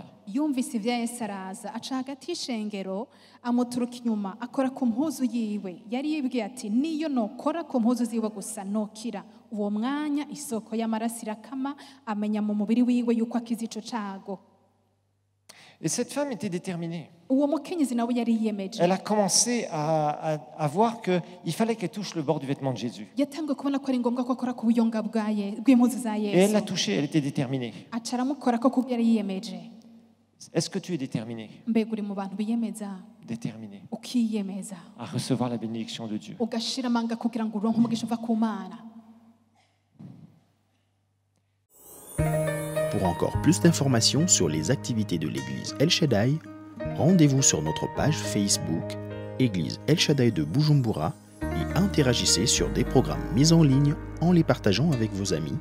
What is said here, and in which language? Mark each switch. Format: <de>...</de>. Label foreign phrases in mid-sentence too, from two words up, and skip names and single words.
<rn>yumvise ibya yesu araza aca hagati y'ishengero amuturuka inyuma akora ku mpuzu yiwe yari yibwiye ati niyo nokora ku mpuzu ziwe gusa nokira uwo mwanya isoko y'amaraso irakama amenya mu mubiri wiwe yuko akize ico cago</rn> <fr>Et cette femme était déterminée.</fr> <rn>uwo mukenyezi nawe yari yiyemeje</rn> <fr>Elle a commencé à voir qu'il fallait qu'elle touche le bord du vêtement de Jésus.</fr> <rn>yatangiye kubona ko ari ngombwa ko akora ku buyonga bw'impuzu za</rn> <fr>Et elle l'a</fr> <rn>yesu</rn> <fr>touché, elle était déterminée.</fr> <rn>aca aramukora ko kuko yari yiyemeje</rn> <fr>Est-ce que tu es déterminé?</fr> <rn>mbega uri mu bantu biyemeza</rn> <fr>Déterminé</fr> <rn>ukiyemeza</rn> <fr>à recevoir la bénédiction de Dieu.</fr> <rn>ugashira amanga kugira ngo uronke umugisha uva ku mana.</rn> <fr>Pour encore plus d'informations sur les activités de l'église El Shaddai, rendez-vous sur notre page Facebook Église El Shaddai de Bujumbura et interagissez sur des programmes mis en ligne en les partageant avec vos amis.</fr>